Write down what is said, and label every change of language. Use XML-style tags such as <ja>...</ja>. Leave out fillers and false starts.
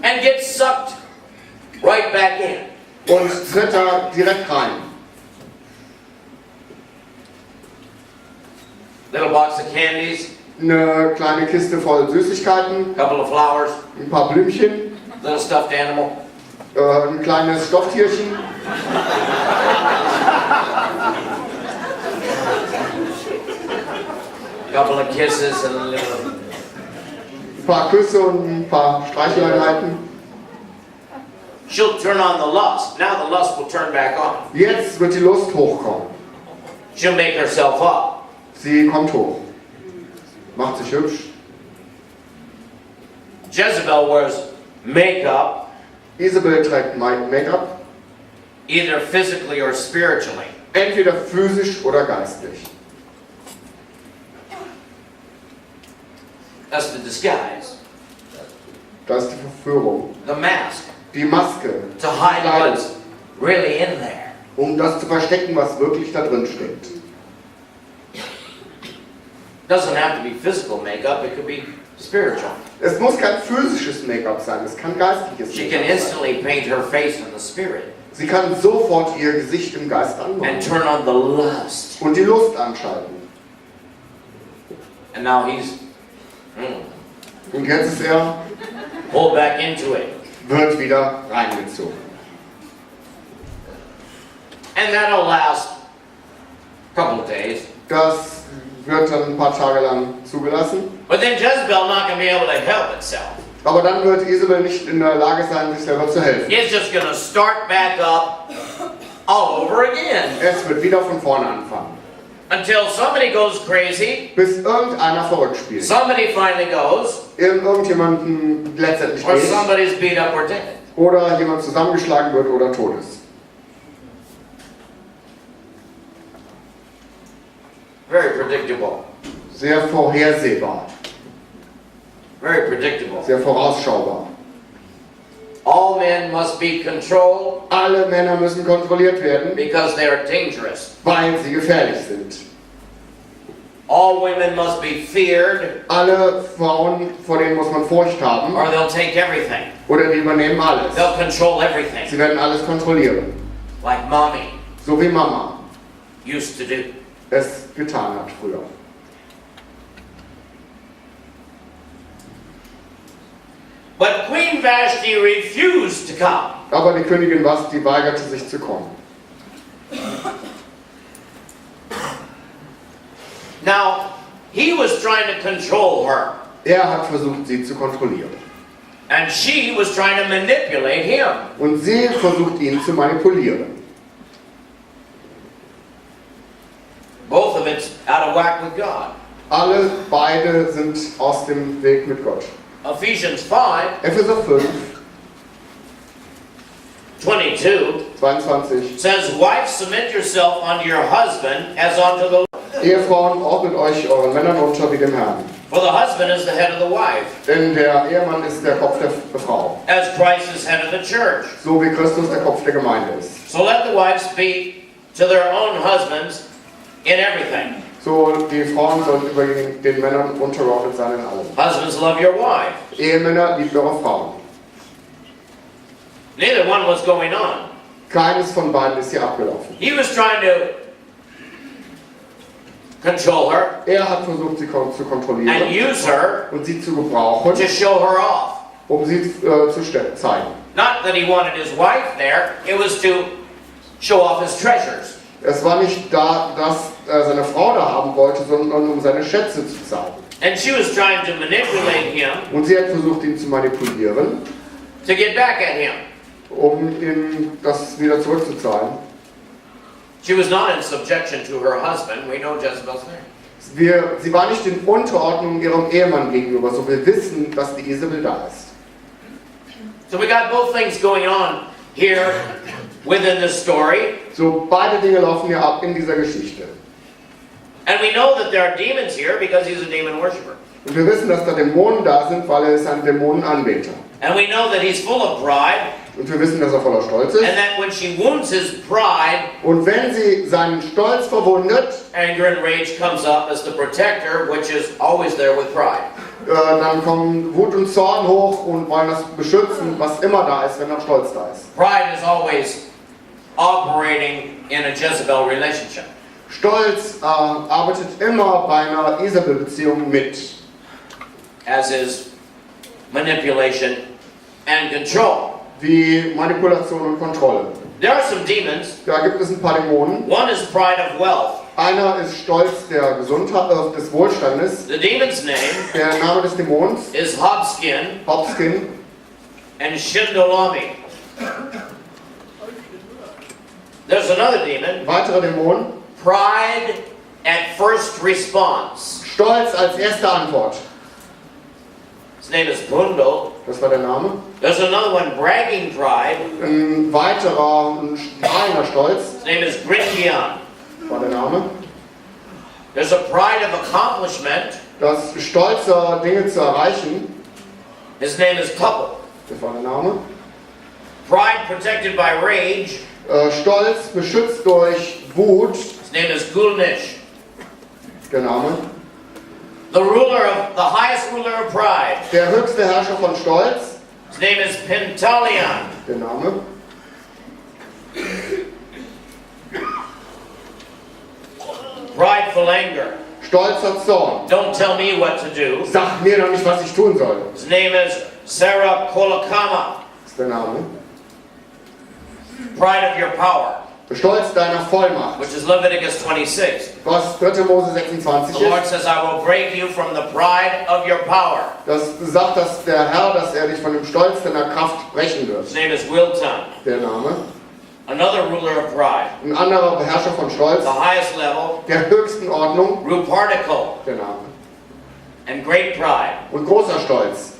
<en>and get sucked right back in.</en> <de>und tritt da direkt rein.</de> <en>Little box of candies,</en> <de>Eine kleine Kiste voll Süßigkeiten,</de> <en>couple of flowers,</en> <de>ein paar Blümchen,</de> <en>little stuffed animal.</en> <de>ein kleines Stofftierchen,</de> <en>Couple of kisses and a little.</en> <de>ein paar Küsse und ein paar Streicheleinheiten.</de> <en>She'll turn on the lust. Now the lust will turn back on.</en> <de>Jetzt wird die Lust hochkommen.</de> <en>She'll make herself up.</en> <de>Sie kommt hoch. Macht sich hübsch.</de> <en>Jezebel wears makeup,</en> <de>Isabel trägt Make-up,</de> <en>either physically or spiritually.</en> <de>entweder physisch oder geistlich.</de> <en>That's the disguise,</en> <de>Das ist die Verführung.</de> <en>the mask,</en> <de>Die Maske,</de> <en>to hide what's really in there.</en> <de>um das zu verstecken, was wirklich da drin steckt.</de> <en>Doesn't have to be physical makeup, it could be spiritual.</en> <de>Es muss kein physisches Make-up sein, es kann geistliches</de> <en>She can</en> <de>Make-up sein.</de> <en>instantly paint her face in the spirit</en> <de>Sie kann sofort ihr Gesicht im Geist</de> <en>and</en> <de>anmalen</de> <en>turn on the lust.</en> <de>und die Lust anschalten.</de> <en>And now he's</en> <de>Und jetzt ist er,</de> <en>pulled back into it.</en> <de>wird wieder reingezogen.</de> <en>And that'll last a couple of days.</en> <de>Das wird dann ein paar Tage lang zugelassen.</de> <en>But then Jezebel not going to be able to help itself.</en> <de>Aber dann wird Isabel nicht in der Lage sein, sich selber zu helfen.</de> <en>It's just going to start back up all over again</en> <de>Es wird wieder von vorne anfangen.</de> <en>until somebody goes crazy,</en> <de>Bis irgendeiner verrückt spielt.</de> <en>somebody finally goes,</en> <de>Irgendjemanden letztendlich</de> <en>or</en> <de>geht.</de> <en>somebody's beat up or dead.</en> <de>Oder jemand zusammengeschlagen wird oder tot ist.</de> <en>Very predictable.</en> <de>Sehr vorhersehbar.</de> <en>Very predictable.</en> <de>Sehr vorausschaubar.</de> <en>All men must be controlled</en> <de>Alle Männer müssen kontrolliert werden,</de> <en>because they are dangerous.</en> <de>weil sie gefährlich sind.</de> <en>All women must be feared</en> <de>Alle Frauen, vor denen muss man Furcht haben,</de> <en>or they'll take everything.</en> <de>oder die übernehmen alles.</de> <en>They'll control everything,</en> <de>Sie werden alles kontrollieren,</de> <en>like mommy</en> <de>so wie Mama</de> <en>used to do.</en> <de>es getan hat früher.</de> <en>But Queen Vashti refused to come.</en> <de>Aber die Königin Vashti weigerte sich zu kommen.</de> <en>Now, he was trying to control her,</en> <de>Er hat versucht, sie zu kontrollieren.</de> <en>and she was trying to manipulate him.</en> <de>Und sie versucht, ihn zu manipulieren.</de> <en>Both of it's out of whack with God.</en> <de>Beide sind aus dem Weg mit Gott.</de> <en>Ephesians 5,</en> <de>Epheser 5,</de> <en>22</en> <de>22.</de> <en>says, Wives, submit yourself unto your husband as unto the Lord.</en> <de>Ehefrauen, ordnet euch euren Männern unter wie dem Herrn.</de> <en>For the husband is the head of the wife,</en> <de>Denn der Ehemann ist der Kopf der Frau.</de> <en>as Christ is head of the church.</en> <de>So wie Christus der Kopf der Gemeinde ist.</de> <en>So let the wives speak to their own husbands in everything.</en> <de>So, die Frauen sollen über den Männern untergeordnet sein in allem.</de> <en>Husbands, love your wife.</en> <de>Ehemänner, liebt eure Frauen.</de> <en>Neither one was going on.</en> <de>Keines von beiden ist hier abgelaufen.</de> <en>He was trying to control her</en> <de>Er hat versucht, sie zu</de> <en>and</en> <de>kontrollieren</de> <en>use her</en> <de>und sie zu gebrauchen,</de> <en>to show her off.</en> <de>um sie zu zeigen.</de> <en>Not that he wanted his wife there, it was to show off his treasures.</en> <de>Es war nicht da, dass er seine Frau da haben wollte, sondern um seine Schätze zu zeigen.</de> <en>And she was trying to manipulate him</en> <de>Und sie hat versucht, ihn zu manipulieren,</de> <en>to get back at him.</en> <de>um ihm das wieder zurückzuzahlen.</de> <en>She was not in subjection to her husband. We know Jezebel's name.</en> <de>Sie war nicht in Unterordnung ihrem Ehemann gegenüber, so wir wissen, dass die Isabel da ist.</de> <en>So we got both things going on here within this story.</en> <de>So beide Dinge laufen ja ab in dieser Geschichte.</de> <en>And we know that there are demons here because he's a demon worshiper.</en> <de>Und wir wissen, dass da Dämonen da sind, weil er ist ein Dämonenanbeter.</de> <en>And we know that he's full of pride.</en> <de>Und wir wissen, dass er voller Stolz ist.</de> <en>And that when she wounds his pride,</en> <de>Und wenn sie seinen Stolz verwundet,</de> <en>anger and rage comes up as the protector, which is always there with pride.</en> <de>dann kommen Wut und Zorn hoch und wollen das beschützen, was immer da ist, wenn er Stolz da ist.</de> <en>Pride is always operating in a Jezebel relationship.</en> <de>Stolz arbeitet immer bei einer Isabel-Beziehung mit.</de> <en>As is manipulation and control.</en> <de>Wie Manipulation und Kontrolle.</de> <en>There are some demons.</en> <de>Da gibt es ein paar Dämonen.</de> <en>One is pride of wealth.</en> <de>Einer ist Stolz der Gesundheit, des Wohlstandes.</de> <en>The demon's name</en> <de>Der Name des Dämons,</de> <en>is Hobskin</en> <de>Hopskin</de> <en>and Shindolami. There's another demon,</en> <de>weiterer Dämon,</de> <en>pride at first response.</en> <de>Stolz als erste Antwort.</de> <en>His name is Bundo.</en> <de>Das war der Name.</de> <en>There's another one, bragging pride.</en> <de>Ein weiterer, ein strahlender Stolz,</de> <en>His name is Gringian.</en> <de>war der Name.</de> <en>There's a pride of accomplishment.</en> <de>Das Stolze, Dinge zu erreichen,</de> <en>His name is Couple.</en> <de>das war der Name.</de> <en>Pride protected by rage.</en> <de>Stolz beschützt durch Wut,</de> <en>His name is Gulnish.</en> <de>der Name.</de> <en>The ruler of the highest ruler of pride.</en> <de>Der höchste Herrscher von Stolz,</de> <en>His name is Pentalion.</en> <de>der Name.</de> <en>Prideful anger.</en> <de>Stolzer Zorn.</de> <en>Don't tell me what to do.</en> <de>Sag mir doch nicht, was ich tun soll,</de> <en>His name is Sarah Kolakama.</en> <de>ist der Name.</de> <en>Pride of your power,</en> <de>Stolz deiner Vollmacht.</de> <en>which is Leviticus 26.</en> <de>Was 3. Mose 26</de> <en>The Lord</en> <de>ist,</de> <en>says, I will break you from the pride of your power.</en> <de>das sagt dass der Herr, dass er dich von dem Stolz deiner Kraft brechen wird.</de> <en>His name is Wilton.</en> <de>Der Name.</de> <en>Another ruler of pride.</en> <de>Ein anderer Beherrscher von Stolz,</de> <en>The highest level,</en> <de>der höchsten Ordnung,</de> <en>Ruparticle.</en> <de>der Name.</de> <en>And great pride,</en> <de>Und großer Stolz,</de>